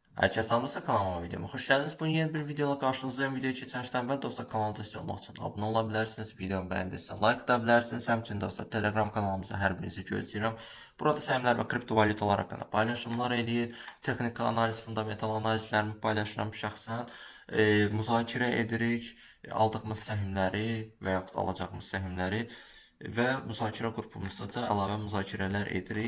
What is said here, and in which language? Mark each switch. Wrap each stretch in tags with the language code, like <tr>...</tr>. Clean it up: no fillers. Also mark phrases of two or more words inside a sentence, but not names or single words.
<tr>Herkese salamlar, kanalıma videoma hoş geldiniz. Bugün yeni bir videoyla karşınızdayım. Videoyu geçmişten evvel dostlar kanalda destek olmak için abone olabilirsiniz. Videomu beğendiyseniz like atabilirsiniz.</tr> <az>Həmçinin dostlar Telegram kanalımıza hər birinizi gözləyirəm. Burada səhmlər və kriptovalyutalar haqqında paylaşımlar eləyir. Texniki analiz, fundamental analizlərimi paylaşıram şəxsən. Müzakirə edirik. Aldığımız səhmləri və yaxud alacağımız səhmləri və müzakirə qrupumuzda da əlavə müzakirələr edirik.</az>